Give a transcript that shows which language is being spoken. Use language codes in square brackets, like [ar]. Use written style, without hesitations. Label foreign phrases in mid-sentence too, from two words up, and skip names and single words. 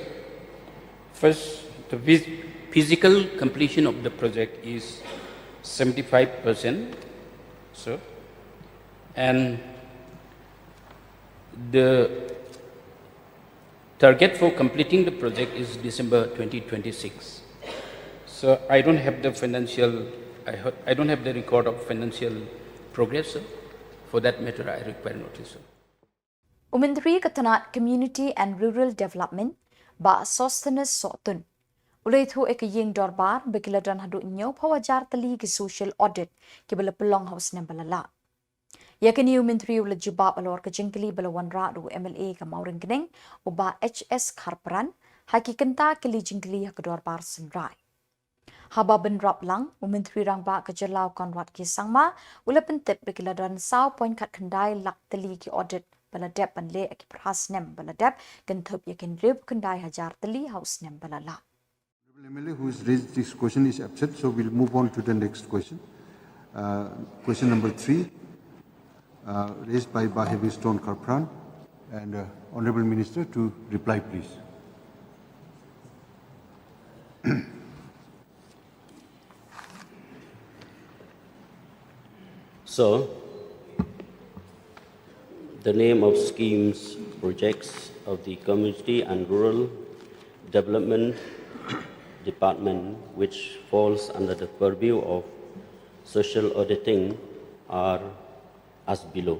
[en] First, the physical completion of the project is 75%, sir, and the target for completing the project is December 2026. So I don't have the I don't have the record of financial progress, sir. For that matter, I require notice, sir. [kha] Umintri katanat Community and Rural Development ba Sostenes Sotun Ulay thu ekayeng dorbar bekiladan hadu nyo pawajar tali ke [en] social audit [kha] ke bala pelong haus nem balala. Yakini umintri ula jubab alor ke jengkeli bala wanra du MLA ke mauring keneng uba HS Kharparan haki kenta keli jengkeli ke dorbar senrai. Haba benrap lang umintri rang ba ke Jylla konwat ke sangma ula pentip bekiladan saw point kat kendai lak tali ke audit bala dep panle ke perhas nem bala dep kentup yakin rib kendai hajar tali haus nem balala. [en] MLA who has raised this question is absent, so we'll move on to the next question. Question number 3, raised by Bahevi Stone Karpran, and Honorable Minister to reply, please. So, the name of schemes, projects of the Community and Rural Development Department, which falls under the purview of social auditing, are as below.